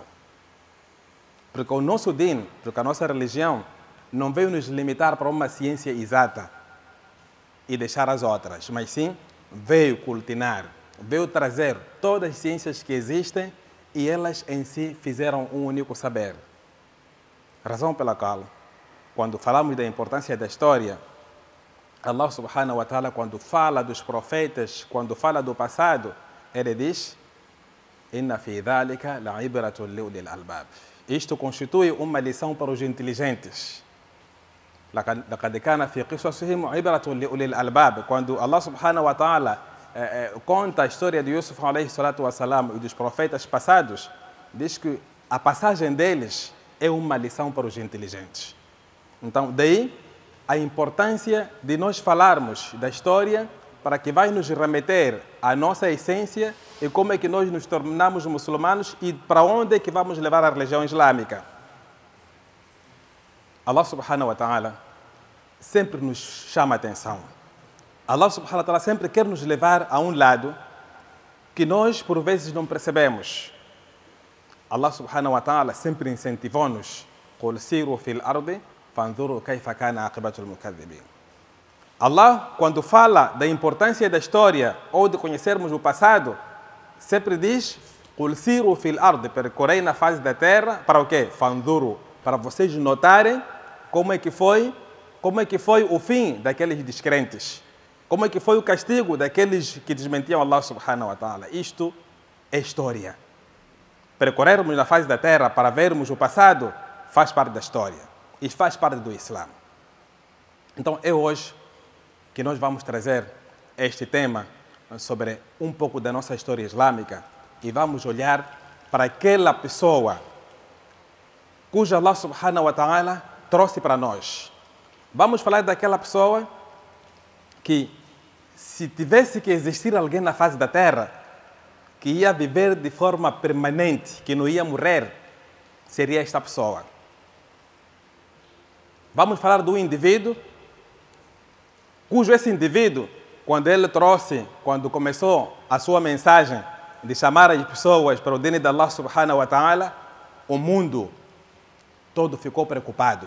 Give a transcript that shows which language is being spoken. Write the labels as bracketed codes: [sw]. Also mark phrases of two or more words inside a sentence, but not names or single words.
[pt] Porque o nosso din, porque a nossa religião, não veio nos limitar para uma ciência exata e deixar as outras, mas sim veio cultinar, veio trazer todas as ciências que existem e elas em si fizeram um único saber. Razão pela qual, quando falamos da importância da história, [ar] الله سبحانه وتعالى, [pt] quando fala dos profetas, quando fala do passado, ele diz: [ar] إن في ذلك لعبرة لأولي الألباب. [pt] Isto constitui uma lição para os inteligentes. [ar] لقد كان في قصصهم عبرة لأولي الألباب. [pt] Quando Allah [ar] سبحانه وتعالى [pt] conta a história de Yusuf [ar] عليه الصلاة والسلام [pt] e dos profetas passados, diz que a passagem deles é uma lição para os inteligentes. Então, daí a importância de nós falarmos da história, para que vai nos remeter à nossa essência e como é que nós nos tornamos muçulmanos e para onde é que vamos levar a religião islâmica. Allah [ar] سبحانه وتعالى [pt] sempre nos chama a atenção. Allah [ar] سبحانه وتعالى [pt] sempre quer nos levar a um lado que nós por vezes não percebemos. Allah [ar] سبحانه وتعالى [pt] sempre incentivou-nos: [ar] قُلْ سِيرُوا فِي الْأَرْضِ فَانْظُرُوا كَيْفَ كَانَ عَاقِبَةُ الْمُكَذِّبِينَ. [pt] Allah, quando fala da importância da história ou de conhecermos o passado, sempre diz: [ar] قُلْ سِيرُوا فِي الْأَرْضِ, [pt] percorrei na face da terra, para o quê? فَانْظُرُوا, para vocês notarem como é que foi o fim daqueles descrentes, como é que foi o castigo daqueles que desmentiam Allah [ar] سبحانه وتعالى. [pt] Isto é história. Percorrermos na face da terra para vermos o passado faz parte da história e faz parte do Islã. Então é hoje que nós vamos trazer este tema sobre um pouco da nossa história islâmica e vamos olhar para aquela pessoa cuja Allah [ar] سبحانه وتعالى [pt] trouxe para nós. Vamos falar daquela pessoa que, se tivesse que existir alguém na face da terra que ia viver de forma permanente, que não ia morrer, seria esta pessoa. Vamos falar do indivíduo, cujo esse indivíduo, quando começou a sua mensagem de chamar as pessoas para o dino de Allah [ar] سبحانه وتعالى, [pt] o mundo todo ficou preocupado.